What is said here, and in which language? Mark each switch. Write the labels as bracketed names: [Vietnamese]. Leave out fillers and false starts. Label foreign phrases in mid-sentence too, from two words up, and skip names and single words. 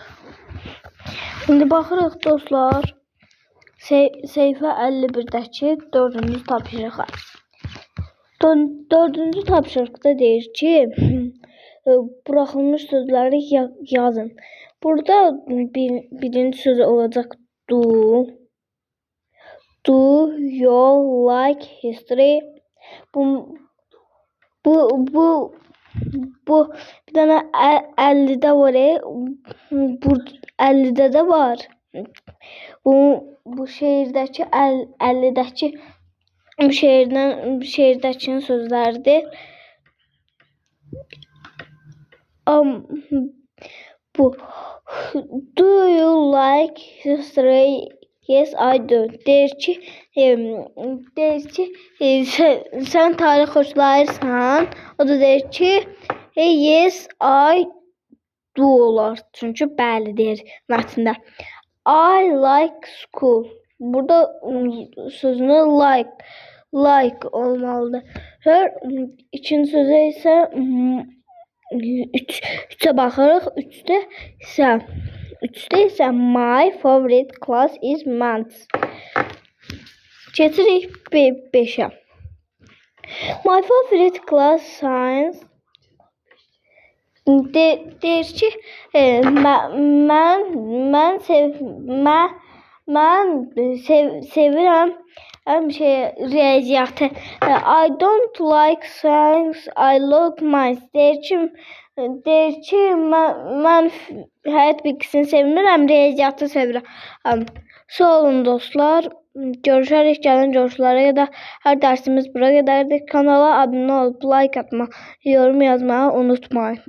[Azerbaijani] İndi baxırıq dostlar, sayfa 51'dəki 4-cü tapşırığa. 4-cü tapşırıqda deyir ki, buraxılmış sözləri yazın. Burada birinci söz olacaq do. [English] Do you like history? [Azerbaijani] Bu bir dənə 50'də var. 50'də də var. bu şeirdəki 50-dəki bu şeirdəkinin sözləridir. [English] Bu do you like history? Yes, I do. [Azerbaijani] Deyir ki, sən tarix xoşlayırsan. O da deyir ki, [English] yes, I do olar. [Azerbaijani] Çünki bəli deyir mətndə. [English] I like school. [Azerbaijani] Burada sözünü like olmalıdır. İkinci sözə isə 3'e baxırıq. 3'də isə [English] my favorite class is maths. [Azerbaijani] Getirik 5'ə. [English] My favorite class science. [Azerbaijani] Deyir ki, mən sevirəm riyaziyyatı. [English] I don't like science, I love maths. [Azerbaijani] Deyir ki, mən həyat bilgisini sevmirəm, riyaziyyatı sevirəm. Sağ olun dostlar. Görüşərik gələn görüşlərə qədər. Hər dərsimiz bura qədərdir. Kanala abunə olub, like atma, yorum yazmağı unutmayın.